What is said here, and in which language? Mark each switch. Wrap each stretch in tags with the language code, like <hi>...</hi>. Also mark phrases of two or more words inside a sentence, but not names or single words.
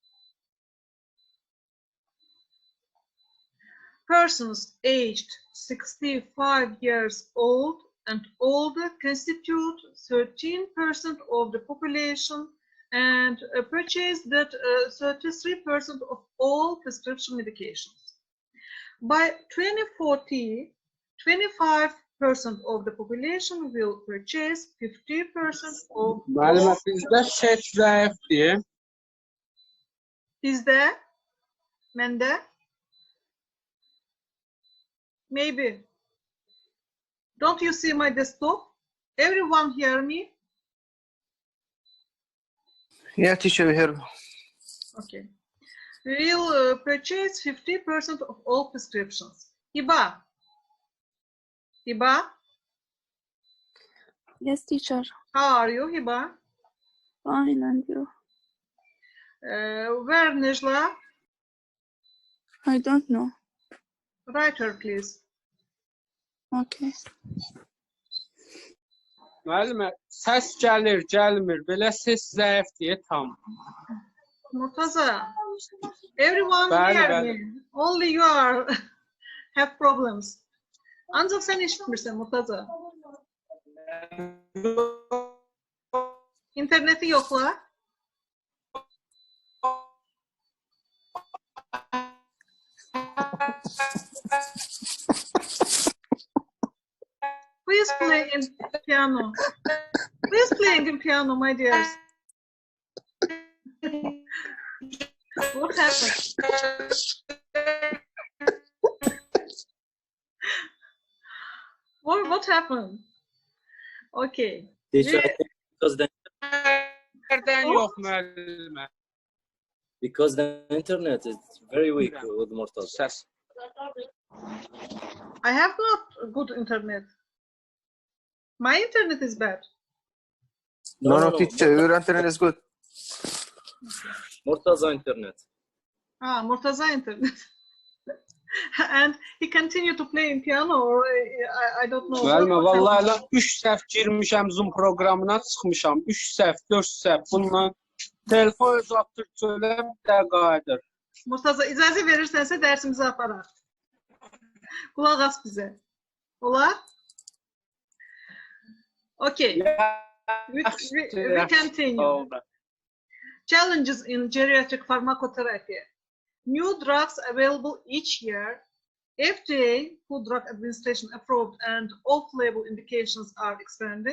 <en>Persons aged 65 years old and older constitute 13% of the population and purchase that 33% of all prescription medications. By 2040, 25% of the population will purchase 50% of</en> <az>Müəllimə, bizdə şək zəifdir. Bizdə, məndə,</az> <en>maybe. Don't you see my desktop? Everyone hear me? Yeah, teacher, we hear. Okay. We will purchase 50% of all prescriptions. Hiba. Hiba, Yes, teacher. how are you, Hiba? Fine, and you? Where Nejla? I don't know. Write her, please. Okay.</en> <az>Müəllimə, səs gəlir, gəlmir. Belə ses zəifdir tam.</az> <en>Murtaza, everyone</en> <az>Bəli,</az> <en>hear</en> <az>bəli.</az> <en>me. Only you are have problems.</en> <az>Ancak sen işitmirsen Murtaza. İnterneti yokla.</az> <en>Please play in piano. Please playing in piano, my dears. What happened? What happened? Okay. Teacher, I think</en> <az>Nereden yox müəllimə?</az> <en>because the internet is very weak with Murtaza.</en> <az>Səs.</az> <en>I have not good internet. My internet is bad. No, teacher, your internet is good. Murtaza internet. Ah, Murtaza internet. And he continued to play in piano, or I don't know.</en> <az>Müəllimə, vallahi elə 3 səhv girmişəm Zoom proqramına, çıxmışam. 3 səhv, 4 səhv. Bundan telefon uzatdır, söylə bir də qayıdır. Murtaza, icazə verirsense dersimizi aparar.</az> <tr>Kulak as bize. Olar?</tr> <en>Okay. We continue. Challenges in geriatric pharmacotherapy. New drugs available each year. FDA, Food Drug Administration approved, and off-label indications are expanding.</en>